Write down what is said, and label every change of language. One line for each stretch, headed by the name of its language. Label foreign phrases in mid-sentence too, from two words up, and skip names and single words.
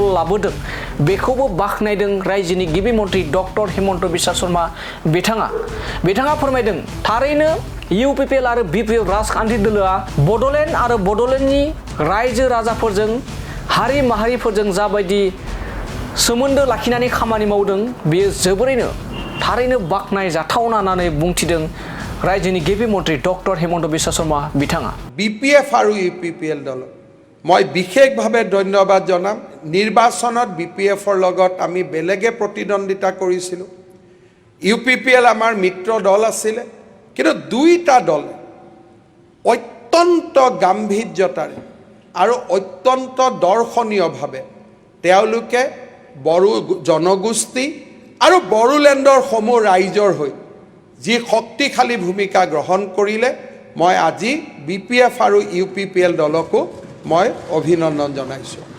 Bodo: लाबोदों बेखौबो बाखनायदों रायजोनि गिबि मन्त्रि डक्टर हिमन्त बिश्व शर्मा बिथाङा फोरमायदों थारैनो UPPL आरो BPF राजखान्थि दोलोआ बड'लेण्ड आरो बड'लेण्डनि रायजो राजाफोरजों हारि माहारिफोरजों जाबायदि सोमोन्दो लाखिनानै खामानि मावदों बेयो जोबोरैनो थारैनो बाखनाय जाथावना होननानै बुंथिदों राज्योनि गिबि मन्त्रि डक्टर हिमन्त बिश्व शर्मा बिथाङा
Assamese: BPF আৰু UPPL দল মই বিশেষভাৱে ধন্যবাদ জনাম নিৰ্বাচনত BPFৰ লগত আমি বেলেগে প্ৰতিদ্বন্দ্বিতা কৰিছিল UPPL আমাৰ মিত্ৰ দল আছিল কিন্তু দুইটা দল অত্যন্ত গাম্ভীৰ্যতাৰে আৰু অত্যন্ত দৰ্শনীয়ভাৱে তেওঁলোকে বড়ো জনগোষ্ঠী আৰু বড়োলেণ্ডৰ সমূহ ৰাইজৰ হৈ যি শক্তিশালী ভূমিকা গ্ৰহণ কৰিলে মই আজি BPF আৰু UPPL দলকো মই অভিনন্দন জনাইছোঁ।